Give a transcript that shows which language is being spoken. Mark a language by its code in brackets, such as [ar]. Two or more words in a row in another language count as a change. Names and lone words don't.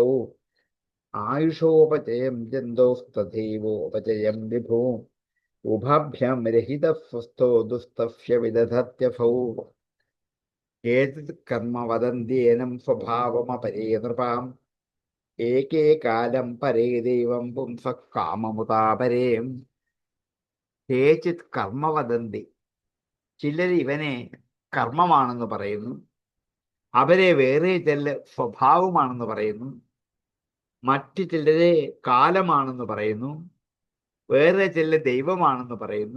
[sa] आयुषोपचयं जन्तोस्तथैवोपचयं विभु। उभाभ्यां रहितः स्वस्थो दुःस्थस्य विदधत्यसौ। केचित् कर्म वदन्ति एनं स्वभावमपरे नृपाम्। एके कालं परे दैवं पुंसः काममुदापरे। കേചിത് കർമ്മ വദന്തി, [ml] ചിലർ ഇവനെ കർമ്മമാണെന്ന് പറയുന്നു. അവരെ വേറെ ചില സ്വഭാവമാണെന്ന് പറയുന്നു. മറ്റു ചിലരെ കാലമാണെന്ന് പറയുന്നു. വേറെ ചില ദൈവമാണെന്ന് പറയുന്നു.